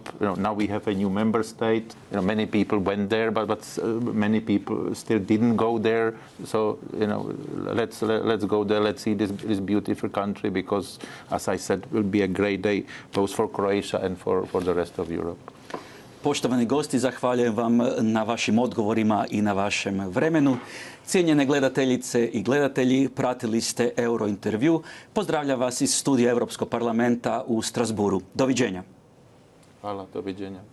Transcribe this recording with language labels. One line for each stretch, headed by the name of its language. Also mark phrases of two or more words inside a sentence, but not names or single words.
English: Now we have a new member state. Many people went there, but many people still didn't go there. So let's go there. Let's see this beautiful country, because, as I said, will be a great day both for Croatia and for the rest of Europe.
Croatian: Poštovani gosti, zahvaljujem vam na vašim odgovorima i na vašem vremenu. Cijenjene gledateljice i gledatelji, pratili ste Eurointervju. Pozdravljam vas iz studija Europskog parlamenta u Strasburu. Doviđenja. Hvala, doviđenja.